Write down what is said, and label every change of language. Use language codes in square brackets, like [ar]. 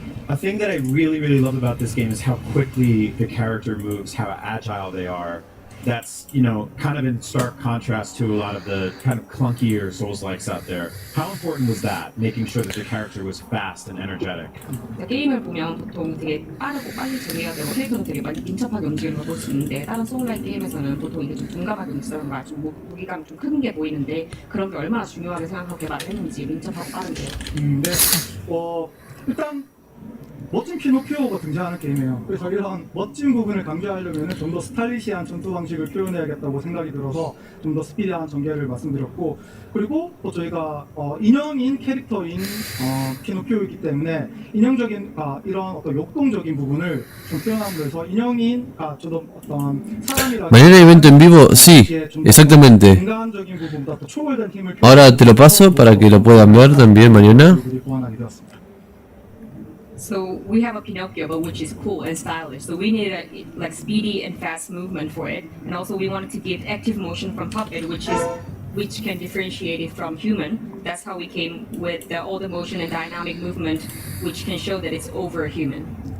[en] A thing that I really love about this game is how quickly the character moves, how agile they are. That's, you know, kind of in stark contrast to a lot of the kind of clunkier Souls-likes out there. How important was that, making sure that the character was fast and energetic? [ko] 게임을 보면 보통 되게 빠르고 빨리 처리해야 되고 캐릭터도 되게 많이 민첩하게 움직이는 걸 볼 수 있는데 다른 소울라이크 게임에서는 보통 이게 좀 둔감하게 움직이는 말, 좀 무기감이 좀 큰 게 보이는데 그런 게 얼마나 중요하게 생각하고 개발을 했는지 민첩하고 빠른데. 네. 일단 멋진 피노키오가 등장하는 게임이에요. 그래서 이런 멋진 부분을 강조하려면 좀 더 스타일리시한 전투 방식을 표현해야겠다고 생각이 들어서 좀 더 스피디한 전개를 말씀드렸고, 그리고 또 저희가 인형인 캐릭터인 피노키오이기 때문에 인형적인 이런 어떤 역동적인 부분을 좀 표현함으로 해서 인형인 좀 더 어떤 사람이라. [es] Mañana evento en vivo, sí, exactamente. [ko] 인간적인 부분보다 더 초월된 힘을. [es] Ahora te lo paso para que lo puedan ver también mañana. [en] So we have a Pinocchio, but which is cool and stylish. So we need a like speedy and fast movement for it, and also we wanted to give active motion from puppet, which can differentiate it from human. That's how we came with all the motion and dynamic movement, which can show that it's over human.